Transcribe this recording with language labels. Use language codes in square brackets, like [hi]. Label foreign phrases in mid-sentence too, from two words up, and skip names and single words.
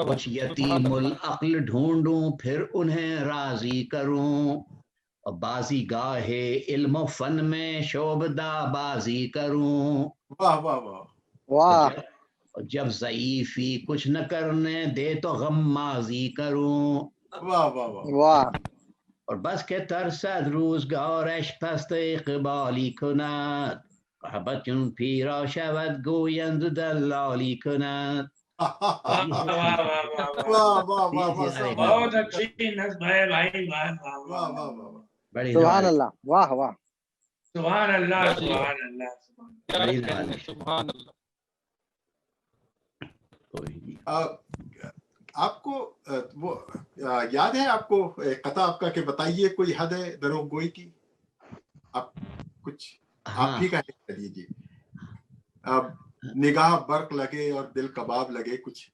[ur] کچھ یتیم العقل ڈھونڈوں پھر انہیں راضی کروں، اور بازی گاہے علم و فن میں شعبدہ بازی کروں، واہ واہ واہ، واہ اور جب ضعیفی کچھ نہ کرنے دے تو غمازی کروں، واہ واہ واہ، واہ [fa] اور بس که ترسد روزگارش پست اقبالی کند، بچون پیرا شود گویند دلالی کند، [ur] بہت اچھی نظم ہے بھائی، واہ واہ واہ، بڑی سبحان اللہ، واہ واہ، سبحان اللہ، سبحان اللہ، سبحان اللہ، آپ کو وہ یاد ہے آپ کو قطع آپ کا کہ بتائیے کوئی حد ہے دروغ گوئی کی، آپ کچھ آپ ہی کا کہہ دیجیے، نگاہ برق لگے اور دل کباب لگے، کچھ